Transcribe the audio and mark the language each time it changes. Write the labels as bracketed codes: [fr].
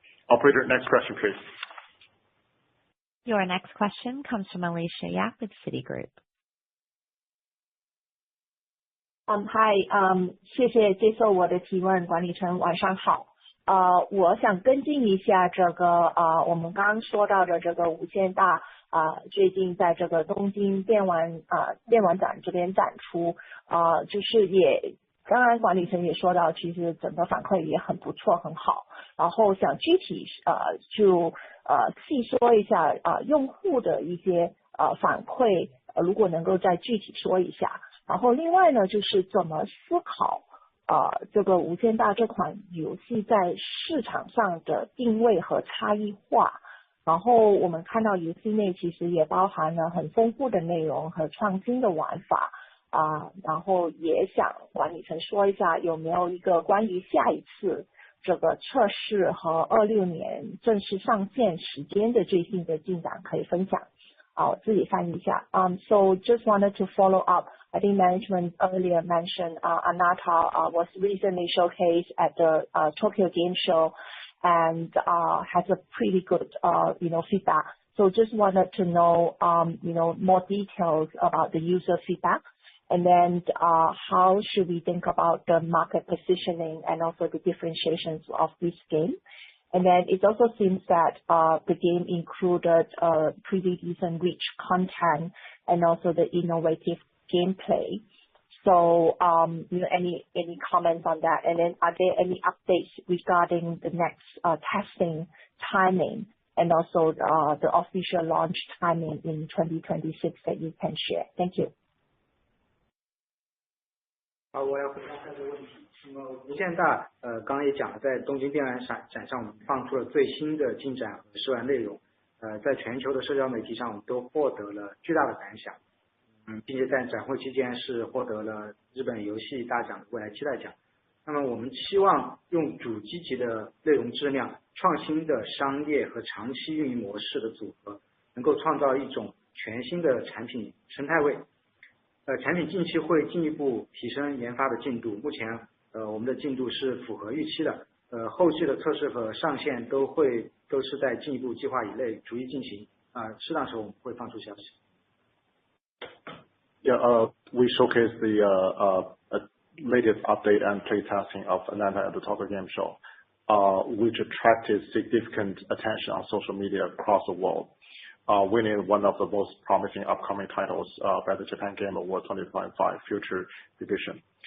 [en] Operator, next question, please. Your next question comes from Alicia Yap with Citigroup. [zh] Hi, 谢谢接受我的提问，管理层晚上好。我想跟进一下这个我们刚刚说到的这个无限大最近在这个东京电玩展这边展出，就是也刚刚管理层也说到，其实整个反馈也很不错，很好。然后想具体就细说一下用户的一些反馈，如果能够再具体说一下。然后另外呢，就是怎么思考这个无间大这款游戏在市场上的定位和差异化。然后我们看到游戏内其实也包含了很丰富的内容和创新的玩法然后也想管理层说一下有没有一个关于下一次这个测试和26年正式上线时间的最新的进展可以分享。我自己翻译一下。 [en] So just wanted to follow up. I think management earlier mentioned Anata was recently showcased at the Tokyo Game Show and has a pretty good feedback. So just wanted to know more details about the user feedback. And then how should we think about the market positioning and also the differentiations of this game? And then it also seems that the game included pretty decent rich content and also the innovative gameplay. So any comments on that? And then are there any updates regarding the next testing timing and also the official launch timing in 2026 that you can share? Thank you. [zh] 我要回答这个问题。那么无限大刚刚也讲了，在东京电玩展上我们放出了最新的进展和试玩内容，在全球的社交媒体上我们都获得了巨大的感想，并且在展会期间是获得了日本游戏大奖的未来期待奖。那么我们期望用主机级的内容质量、创新的商业和长期运营模式的组合，能够创造一种全新的产品生态位。产品近期会进一步提升研发的进度，目前我们的进度是符合预期的，后续的测试和上线都是在进一步计划以内逐一进行，适当时候我们会放出消息。 [en] Yeah, we showcased the latest update and play testing of Anata at the Tokyo Game Show, which attracted significant attention on social media across the world, winning one of the most promising upcoming titles by the Japan Game Award 2025 Future Edition.